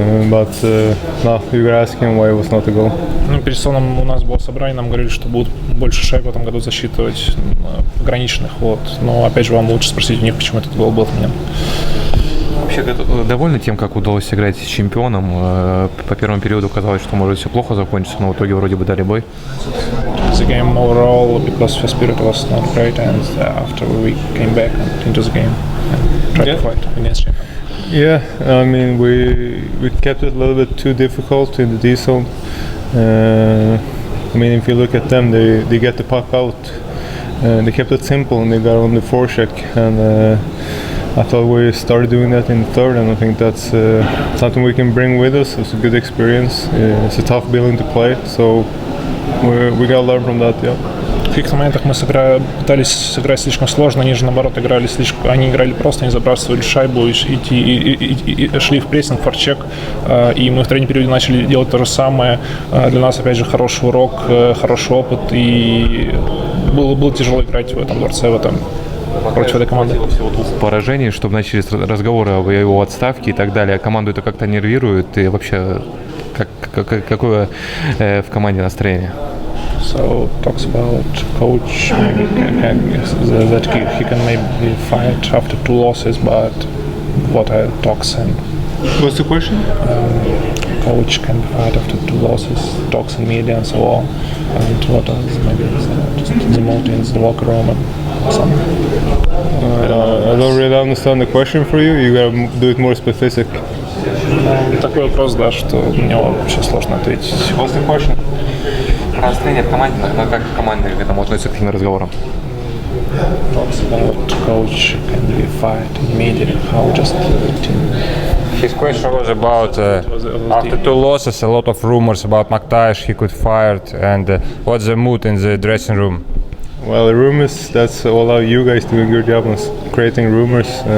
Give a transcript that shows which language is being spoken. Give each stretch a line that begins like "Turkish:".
English: But no, you were asking why it was not a goal.
Russian: Ну, перед сезоном у нас было собрание, нам говорили, что будут больше шайб в этом году засчитывать, ограниченных. Вот. Но опять же вам лучше спросить у них, почему этот гол был отменен. Вообще довольны тем, как удалось сыграть с чемпионом? По первому периоду казалось, что может все плохо закончиться, но в итоге вроде бы дали бой.
English: The game overall, because first period was not great, and after we came back into the game and tried to fight against champion. Yeah, I mean we kept it a little bit too difficult in the D zone. I mean, if you look at them, they get the puck out. They kept it simple and they got on the forecheck, and I thought we started doing that in the third, and I think that's something we can bring with us. It's a good experience. It's a tough building to play, so we gotta learn from that. Yeah.
Russian: В каких-то моментах мы пытались сыграть слишком сложно, они же наоборот играли они играли просто, они забрасывали шайбу и шли в прессинг, форчек, и мы в третьем периоде начали делать то же самое. Для нас опять же хороший урок, хороший опыт, и было тяжело играть в этом дворце, против этой команды. Всего 2 поражений, чтобы начались разговоры об его отставке и так далее. Команду это как-то нервирует, и вообще какое в команде настроение?
English: So talks about coach maybe that he can maybe fight after 2 losses, but what are talks and What's the question? Coach can fight after 2 losses, talks in media and so on, and what else maybe just the mood in the locker room and something. I don't really understand the question for you. You gotta do it more specific.
Russian: Такой вопрос, да, что мне вообще сложно ответить.
English: What's the question?
Russian: Про настроение в команде, но как команда к этому относится к таким разговорам?
English: Talks about coach can be fight in media, how just team. His question was about after 2 losses, a lot of rumors about Mактавиш, he could fired, and what's the mood in the dressing room? Well, the rumors, that's all of you guys doing your job on creating rumors.